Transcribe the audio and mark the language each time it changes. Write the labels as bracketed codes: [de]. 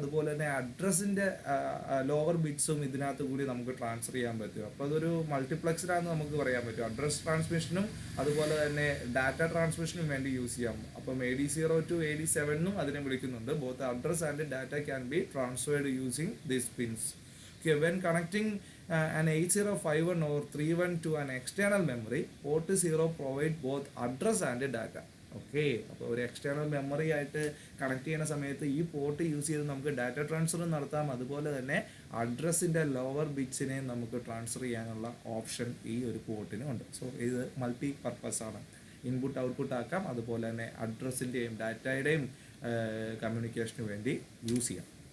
[ml] അതുപോലെ തന്നെ അഡ്രസ്സിൻ്റെ ലോവർ ബിറ്റ്സും ഇതിനകത്ത് കൂടി നമുക്ക് ട്രാൻസ്ഫർ ചെയ്യാൻ പറ്റും. അപ്പോൾ അതൊരു മൾട്ടിപ്ലക്സ്ഡാണെന്ന് നമുക്ക് പറയാൻ പറ്റും. അഡ്രസ് ട്രാൻസ്മിഷനും അതുപോലെ തന്നെ ഡാറ്റ ട്രാൻസ്മിഷനും വേണ്ടി യൂസ് ചെയ്യാം. [en] അപ്പം AD0 to AD7 [ml] അതിനെ വിളിക്കുന്നുണ്ട്. [en] Both address and data can be transferred using these pins. When connecting an 8051 or 31 to an external memory, port 0 provide both address and data. [ml] Okay, അപ്പോൾ ഒരു external memory ആയിട്ട് connect ചെയ്യുന്ന സമയത്ത് ഈ port use ചെയ്ത് നമുക്ക് ഡാറ്റ ട്രാൻസ്ഫർ നടത്താം. അതുപോലെ തന്നെ അഡ്രസ്സിൻ്റെ ലോവർ ബിറ്റ്സിനെ നമുക്ക് ട്രാൻസ്ഫർ ചെയ്യാനുള്ള ഓപ്ഷൻ ഈ ഒരു പോർട്ടിന് ഉണ്ട്. സോ ഇത് മൾട്ടി പർപ്പസ് ആണ്. ഇൻപുട്ട് ഔട്ട്പുട്ട് ആക്കാം, അതുപോലെ തന്നെ അഡ്രസ്സിൻ്റെയും ഡാറ്റയുടെയും കമ്മ്യൂണിക്കേഷന് വേണ്ടി യൂസ് ചെയ്യാം.